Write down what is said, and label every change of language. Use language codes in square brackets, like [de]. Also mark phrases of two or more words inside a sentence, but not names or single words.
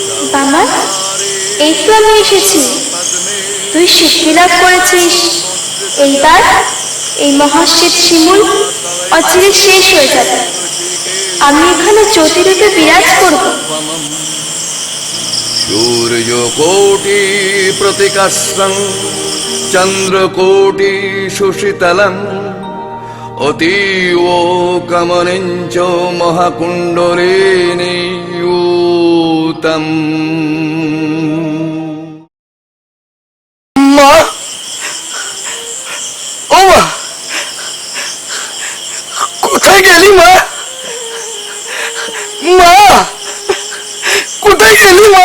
[bn] আমার এই তো আমি এসেছি। তুই সিদ্ধি লাভ করেছিস, এইবার এই মহাশ্বেত শিমুল অচিরে শেষ হয়ে যাবে। আমি এখানে জ্যোতিরূপে বিরাজ করব। [sa] सूर्यकोटि प्रतिकर्षं चन्द्रकोटि सुशीतलम् अतीव कमनिञ्च महाकुण्डलिनीयूतम्। [bn] মা, ও মা, কোথায় গেলি মা? মা, কোথায় গেলি মা?